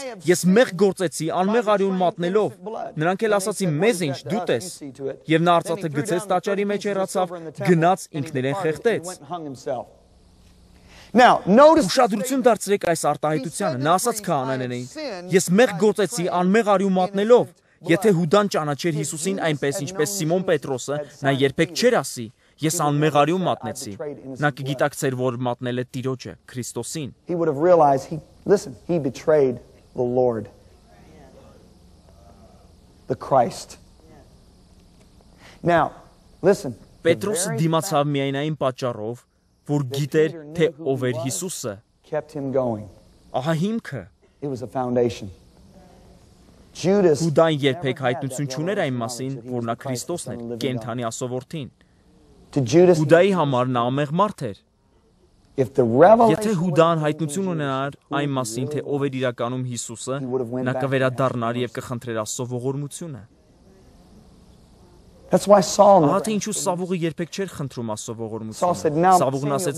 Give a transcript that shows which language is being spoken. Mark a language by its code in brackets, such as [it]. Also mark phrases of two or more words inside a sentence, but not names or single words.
[hy] Ես մեղ գործեցի անմեղ արյուն մատնելով։ Նրանք էլ ասացին մեզ ինչ, դու տես։ Եվ նա արծաթը գցեց տաճարի մեջ հեռացավ, գնաց ինքներեն խեղդեց։ Ուշադրություն դարձրեք այս արտահայտությանը։ Նա ասաց քահանաներին. Ես մեղ գործեցի անմեղ արյուն մատնելով։ Եթե Հուդան ճանաչեր Հիսուսին այնպես, ինչպես Սիմոն Պետրոսը, նա երբեք չէր ասի. Ես անմեղ արյուն մատնեցի։ Նա կգիտակցեր, որ մատնել է Տիրոջը, Քրիստոսին։ [en] He betrayed the Lord, the Christ. Now, listen. [hy] Պետրոսը դիմացավ միայն այն պատճառով, որ գիտեր, թե ով էր Հիսուսը։ Ահա հիմքը։ [en] It was a foundation. [hy] Հուդան երբեք հայտնություն չուներ այն մասին, որ նա Քրիստոսն էր, կենդանի Աստծո որդին։ Հուդայի համար նա ամեղ մարդ էր։ Եթե Հուդան հայտնություն ունենար այն մասին, թե ով էր իրականում Հիսուսը, նա կվերադառնար եւ կխնդրեր Աստծո ողորմությունը։ Ահա թե ինչու Սավուղը երբեք չէր խնդրում Աստծո ողորմությունը։ Սավուղն ասեց.